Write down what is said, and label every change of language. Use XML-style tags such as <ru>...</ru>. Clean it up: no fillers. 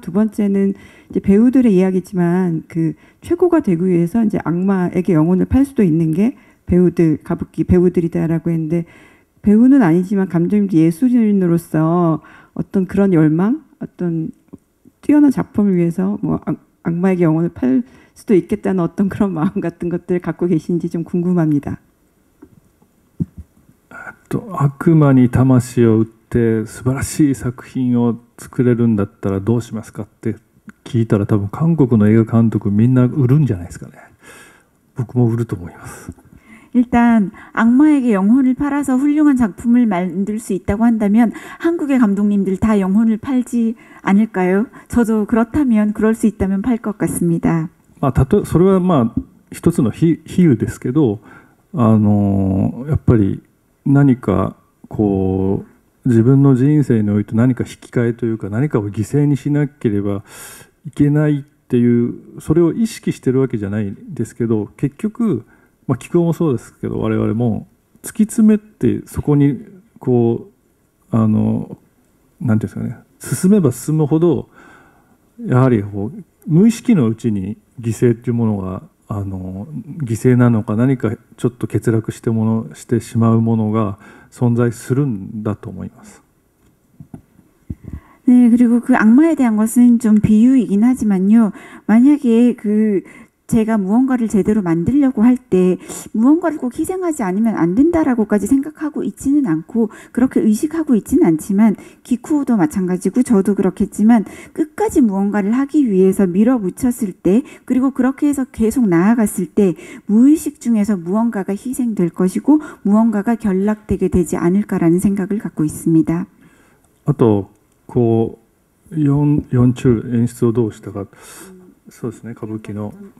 <ko>두 번째는 이제 배우들의 이야기지만 그 최고가 되기 위해서 이제 악마에게 영혼을 팔 수도 있는 게 가부키 배우들이다라고 했는데, 배우는 아니지만 감독님도 예술인으로서 어떤 그런 열망, 어떤 뛰어난 작품을 위해서 뭐 악마에게 영혼을 팔 수도 있겠다는 어떤 그런 마음 같은 것들을 갖고 계신지 좀 궁금합니다.</ko> <ja>悪魔に魂を売って素晴らしい作品を作れるんだったらどうしますかって聞いたら、多分韓国の映画監督みんな売るんじゃないですかね。僕も売ると思います。</ja> <ko>일단 악마에게 영혼을 팔아서 훌륭한 작품을 만들 수 있다고 한다면 한국의 감독님들 다 영혼을 팔지 않을까요? 저도 그렇다면 그럴 수 있다면 팔 것 같습니다.</ko> <ja>それは一つの比喩ですけど、やっぱり何かこう自分の人生において何か引き換えというか、何かを犠牲にしなければいけないっていう、それを意識してるわけじゃないんですけど、結局気候もそうですけど、我々も突き詰めてそこにこうなんていうんですかね、進めば進むほどやはり無意識のうちに犠牲っていうものが犠牲なのか、何かちょっと欠落してしまうものが存在するんだと思います。</ja> <ko>네, 그리고 그 악마에 대한 것은 좀 비유이긴 하지만요. 만약에 제가 무언가를 제대로 만들려고 할 때 무언가를 꼭 희생하지 않으면 안 된다라고까지 생각하고 있지는 않고 그렇게 의식하고 있지는 않지만, 기쿠도 마찬가지고 저도 그렇겠지만 끝까지 무언가를 하기 위해서 밀어붙였을 때, 그리고 그렇게 해서 계속 나아갔을 때 무의식 중에서 무언가가 희생될 것이고 무언가가 결락되게 되지 않을까라는 생각을 갖고 있습니다.</ko> <ja>あとこう연출演出をどうしたか、そうですね、歌舞伎の。</ja>